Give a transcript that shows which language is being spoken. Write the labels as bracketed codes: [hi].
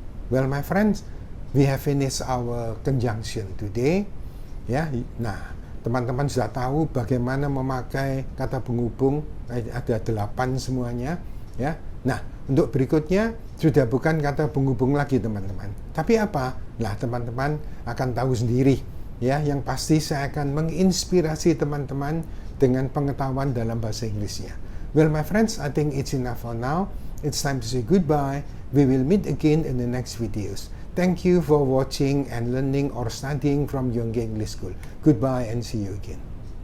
[en] Well my friends, we have finished our conjunction today ya. [id] Nah, teman-teman sudah tahu bagaimana memakai kata penghubung, ada 8 semuanya, ya. Nah, untuk berikutnya sudah bukan kata penghubung lagi, teman-teman. Tapi apa? Nah, teman-teman akan tahu sendiri, ya. Yang pasti saya akan menginspirasi teman-teman dengan pengetahuan dalam bahasa Inggrisnya. [en] Well, my friends, I think it's enough for now. It's time to say goodbye. We will meet again in the next videos. Thank you for watching and learning or studying from Yonggi English School. Goodbye and see you again.